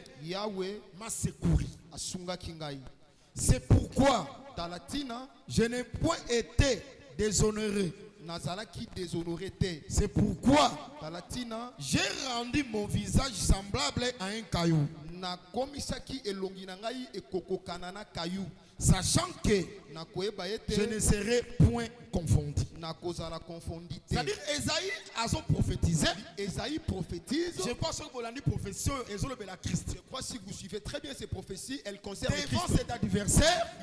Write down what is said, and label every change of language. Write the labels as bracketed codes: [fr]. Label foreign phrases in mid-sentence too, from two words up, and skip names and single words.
[fr] Yahweh, m'a secouru. C'est pourquoi je n'ai point été déshonoré. C'est pourquoi j'ai rendu mon visage semblable à un caillou. [ln] Na komisaki elongi na ngai ekokokana na kayu. [fr] Sachant que je ne serai point confondu. C'est-à-dire, Esaïe a prophétisé. Esaïe prophétise. Je pense que vous l'avez dit prophétie, la Christ. Je crois que si vous suivez très bien ces prophéties, elles concernent devant cet adversaire,